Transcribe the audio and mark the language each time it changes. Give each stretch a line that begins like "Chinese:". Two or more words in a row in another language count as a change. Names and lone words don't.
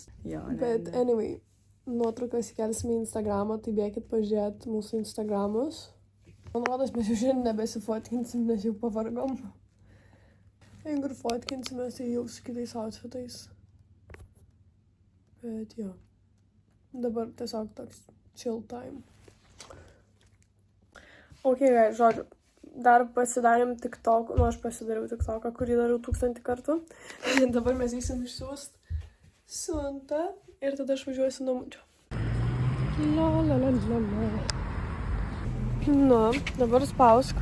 Lithuanian: Bet anyway, nuotraukas įkelsime į Instagramą, tai bėkit pažiūrėti mūsų Instagramus. Man rodos, mes jau šiandien nebesifotkinsim, nes jau pavargom. Jeigu ir fotkinsimės, tai jau su kitais outfitais. Bet jo, dabar tiesiog toks
English: chill time. Ok, guys,
Lithuanian: žodžiu, dar pasidarėm TikTok, aš pasidariau TikToką, kurį dariau 1000 kartų. Dabar mes eisim išsiųst siuntą ir tada aš važiuosiu namučio. Nu, dabar spausk.